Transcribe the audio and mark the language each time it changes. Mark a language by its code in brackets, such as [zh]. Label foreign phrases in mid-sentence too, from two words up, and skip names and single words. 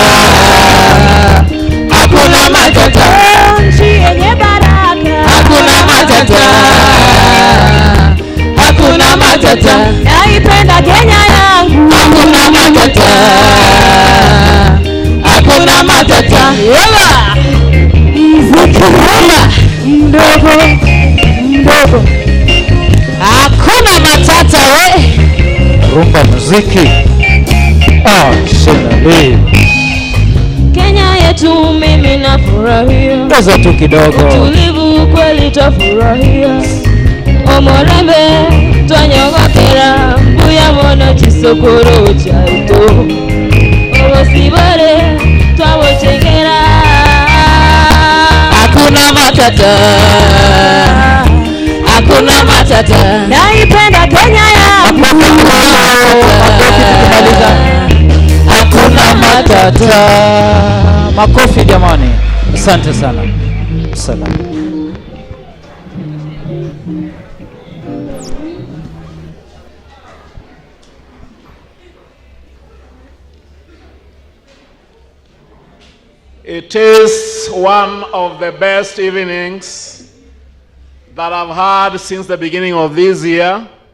[sw] hakuna matata nchi yenye baraka hakuna matata hakuna matata naipenda Kenya yangu hakuna matata hakuna matata yeba mziki mdogo mdogo hakuna matata we rumba muziki. Shenali. Kenya yetu mimi nafurahia. Kaza tu kidogo. Tulivu kweli tafurahia. [guz] Omorembe twanyogokera mbuya mono chisokoro chaito. Obosibore twabochengera. [sw] Hakuna matata. Hakuna matata. Naipenda Kenya yangu. Hakuna matata. Makofi jamani. Asante sana. Salamu. [en] It is one of the best evenings that I've had since the beginning of this year.